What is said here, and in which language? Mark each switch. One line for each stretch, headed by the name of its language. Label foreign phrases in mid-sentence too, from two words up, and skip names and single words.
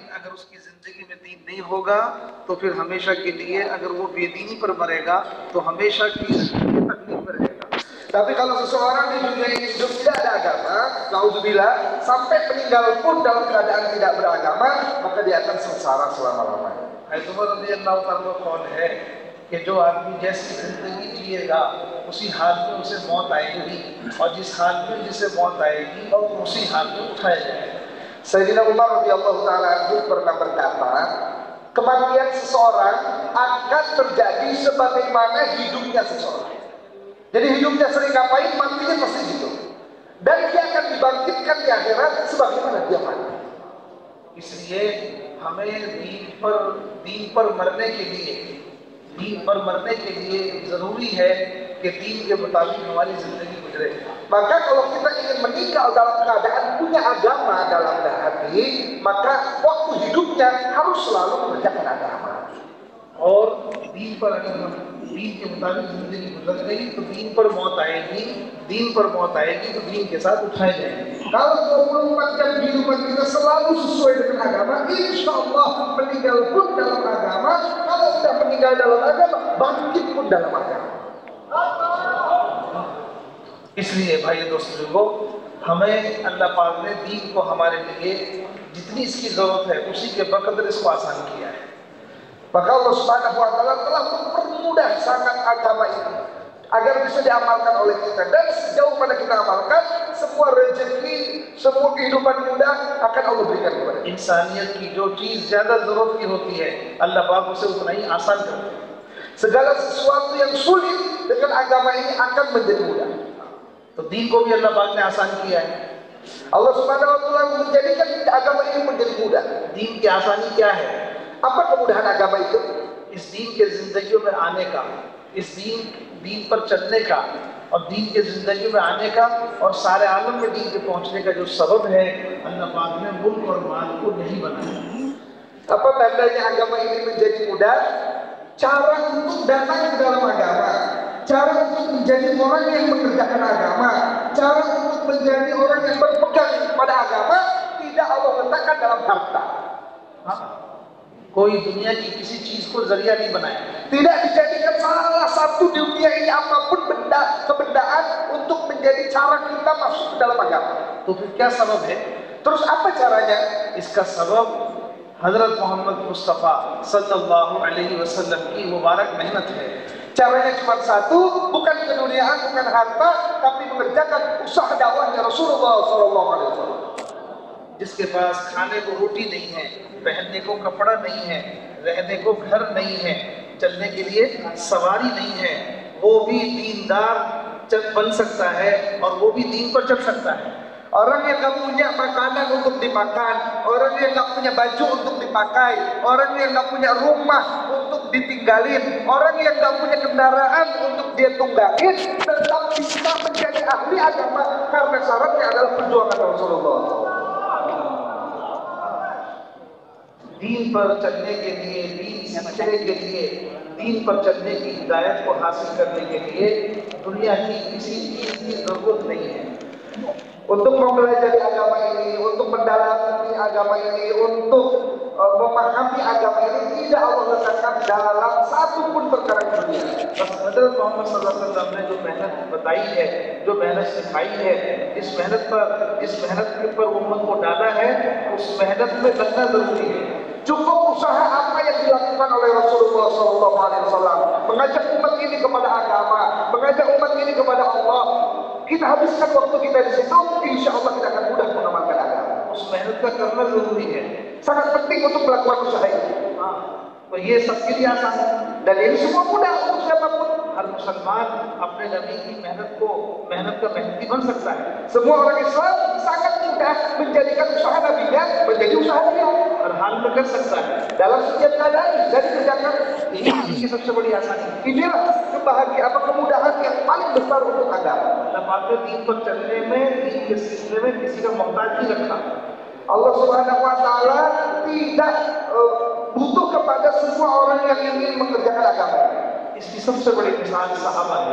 Hindi: अगर उसकी जिंदगी में दीन नहीं होगा तो फिर हमेशा के लिए, अगर वो बेदीनी पर मरेगा तो हमेशा की जिंदगी तकलीफ में रहेगा।
Indonesian: Tapi kalau seseorang di dunia ini hidup tidak ada agama, nauzubillah, sampai meninggal pun dalam keadaan tidak beragama, maka dia akan sengsara selama-lamanya.
Hindi: उमर
Arabic: رضي الله تعالى
Hindi: कौन है कि जो आदमी जैसी जिंदगी जिएगा उसी हाल में उसे मौत आएगी, और जिस हाल में जिसे मौत आएगी और उसी हाल में उठाया जाएगा।
Indonesian: Sayyidina Umar
Arabic: رضي الله تعالى عنه
Indonesian: pernah berkata, kematian seseorang akan terjadi sebagaimana hidupnya seseorang. Jadi hidupnya sering ngapain, matinya pasti gitu. Dan dia akan dibangkitkan di akhirat sebagaimana dia mati.
Hindi: इसलिए हमें दीन पर मरने के लिए जरूरी है कि दीन के मुताबिक हमारी जिंदगी गुजरे।
Indonesian: Maka kalau kita ingin meninggal dalam keadaan punya agama dalam hati, maka waktu hidupnya harus selalu mengerjakan agama.
Hindi: और दीन पर अगर हम दीन के मुताबिक जिंदगी गुजर गई तो दीन पर मौत आएगी तो दीन के साथ उठाए जाएंगे।
Indonesian: Kalau 24 jam kehidupan kita selalu sesuai dengan agama,
Arabic: إن شاء الله
Indonesian: meninggal pun dalam agama. Kalau sudah meninggal dalam agama, bangkit pun dalam agama.
Hindi: इसलिए भाई दोस्तों, हमें अल्लाह पाक ने दीन को हमारे लिए जितनी इसकी जरूरत है उसी के बकदर इसको आसान किया है।
Indonesian: Maka
Arabic: الله سبحانه وتعالى
Indonesian: telah mempermudah sangat agama ini agar bisa diamalkan oleh kita, dan sejauh mana kita amalkan, semua rezeki, semua kehidupan mudah akan Allah berikan kepada kita.
Hindi: इंसानियत की जो चीज ज्यादा जरूरत की होती है अल्लाह पाक उसे उतना ही आसान करते हैं।
Indonesian: Segala sesuatu yang sulit dengan agama ini akan menjadi mudah.
Hindi: तो दीन को भी अल्लाह पाक ने आसान किया है।
Arabic: الله سبحانه وتعالى
Indonesian: menjadikan agama ini menjadi mudah.
Hindi: दीन की आसानी क्या है?
Indonesian: Apa kemudahan agama itu?
Hindi: इस दीन के जिंदगियों में आने का, इस दीन पर चलने का और दीन के जिंदगी में आने का और सारे आलम में दीन के पहुंचने का जो सबब है, अल्लाह पाक ने मुल्क और माल को नहीं बनाया।
Indonesian: Apa tandanya agama ini menjadi mudah? Cara untuk datang ke dalam agama, cara untuk menjadi orang yang mengerjakan agama, cara untuk menjadi orang yang berpegang pada agama, tidak Allah letakkan dalam harta.
Hindi: कोई दुनिया की किसी चीज को जरिया नहीं बनाया।
Indonesian: Tidak dijadikan salah satu dunia ini apapun kebendaan untuk menjadi cara kita masuk ke dalam agama.
Hindi: तो फिर क्या सबब है?
Indonesian: Terus apa caranya?
Hindi: इसका सबब हजरत मोहम्मद मुस्तफ़ा
Arabic: صلى الله عليه وسلم
Hindi: की मुबारक मेहनत है।
Indonesian: Caranya cuma satu, bukan keduniaan, bukan harta, tapi mengerjakan usaha dakwahnya Rasulullah SAW.
Hindi: जिसके पास खाने को रोटी नहीं है, पहनने को कपड़ा नहीं है, रहने को घर नहीं है, चलने के लिए सवारी नहीं है, वो भी दीनदार बन सकता है और वो भी दीन पर चल सकता है।
Indonesian: Orang yang nggak punya makanan untuk dimakan, orang yang nggak punya baju untuk dipakai, orang yang nggak punya rumah untuk ditinggalin, orang yang nggak punya kendaraan untuk dia tunggangin, tetap bisa menjadi ahli agama karena syaratnya adalah perjuangan Rasulullah.
Hindi: दीन पर चलने के लिए, दीन सीखने के लिए, दीन पर चलने की हिदायत को हासिल करने के लिए दुनिया की किसी चीज की जरूरत नहीं है।
Indonesian: Untuk mempelajari agama ini, untuk mendalami agama ini, untuk memahami agama ini, tidak Allah letakkan dalam satu pun perkara dunia.
Hindi: हज़रत मोहम्मद
Arabic: صلى الله عليه وسلم
Hindi: ने जो मेहनत बताई है, जो मेहनत सिखाई है, इस मेहनत के ऊपर उम्मत को डाला है, उस मेहनत में लगना जरूरी है।
Indonesian: Cukup usaha apa yang dilakukan oleh Rasulullah SAW mengajak umat ini kepada agama, mengajak umat ini kepada Allah. Kita habiskan waktu kita di situ,
Arabic: إن شاء الله
Indonesian: kita akan mudah mengamalkan agama.
Hindi: उस मेहनत का करना जरूरी है।
Indonesian: Sangat penting untuk melakukan usaha ini.
Hindi: तो ये सबके लिए आसान है।
Indonesian: Dan ini semua mudah untuk siapapun.
Hindi: हर मुसलमान अपने नबी की मेहनत का मेहनती बन सकता है।
Indonesian: Semua orang Islam sangat mudah menjadikan usaha nabinya menjadi usaha dia.
Hindi: हर हाल में कर सकता है।
Indonesian: Dalam setiap keadaan dan kerjakan.
Hindi: ये सबसे बड़ी आसानी।
Indonesian: Inilah kebahagiaan, kemudahan yang paling besar untuk agama.
Hindi: अल्लाह पाक ने दीन पर चलने में, दीन के सीखने में किसी का मोहताज नहीं रखा।
Arabic: الله سبحانه وتعالى
Indonesian: tidak butuh kepada semua orang yang ingin mengerjakan agama.
Hindi: इसकी सबसे बड़ी मिसाल सहाबा है।